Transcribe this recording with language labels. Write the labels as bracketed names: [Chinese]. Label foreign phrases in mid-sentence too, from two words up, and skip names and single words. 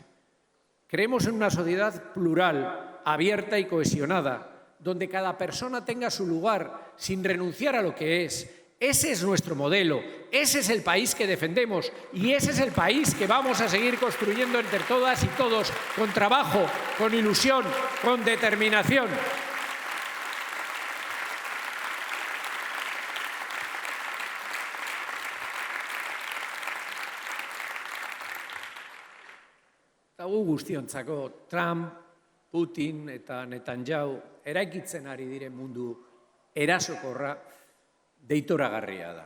[Spanish] Creemos en una sociedad plural, abierta y cohesionada, donde cada persona tenga su lugar sin renunciar a lo que es. Ese es nuestro modelo, ese es el país que defendemos y ese es el país que vamos a seguir construyendo entre todas y todos, con trabajo, con ilusión, con determinación. [Basque] Gu guztiontzako Trump, Putin eta Netanyahu eraikitzen ari diren mundu erasokorra deitoragarria da.